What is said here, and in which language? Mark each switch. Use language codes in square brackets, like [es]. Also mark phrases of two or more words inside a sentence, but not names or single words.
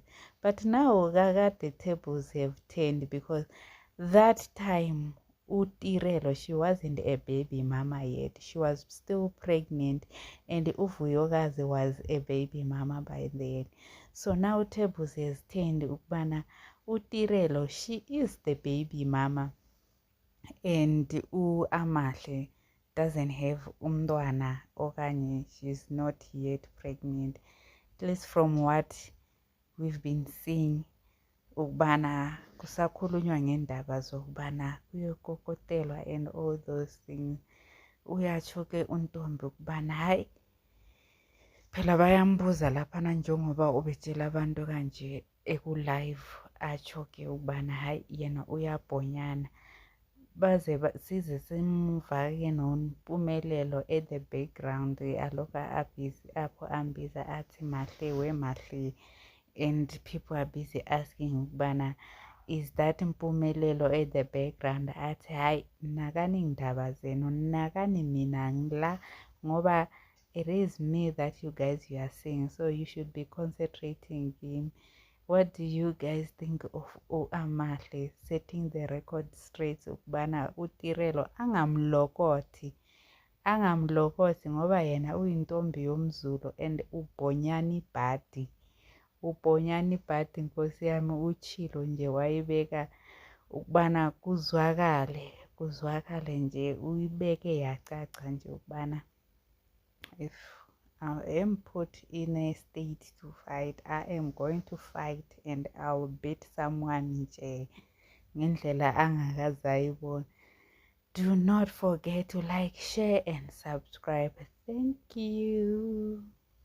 [en] But now the tables have turned, because that time uTirelo, she wasn't a baby mama yet, she was still pregnant, and uVuyokazi was a baby mama by then. So now tables has turned [zu] ukubana uTirelo, [en] she is the baby mama, and Amahle doesn't have [zu] umntwana okanye [en] she's not yet pregnant, at least from what we've been seeing. [zu] Ukubana kusakhulunywa ngendaba zokubana kuyokokotelwa [en] and all those things. [zu] Uyatsho-ke uNtombi ukubana hayi phela bayambuza laphana njengoba ubetshela abantu kanje eku-live, atsho-ke ukubana hayi yena uyabhonyana. Baze size simuva-ke noMpumelelo [en] at the background [zu] aloka abhizi apho ambiza athi Mahle, [en] and people are busy asking ukubana is that Mpumelelo at the background. [zu] Athi hayi nakani indaba zenu, nakani mina ngila ngoba [en] it is me that you guys you are seeing, so you should be concentrating him. What do you guys think of Amahle setting the record straight [zu] ukubana uTirelo angamlokothi ngoba yena uyintombi yomZulu and ubhonyana ibhadi nkosi yami, uchilo nje wayibeka ukubana kuzwakale nje, uyibeke yacaca nje ukubana [en] if I am put in a state to fight, I am going to fight and I will beat someone [zu] nje ngendlela angakazayibona. [en] Do not forget to like, share and subscribe. Thank you.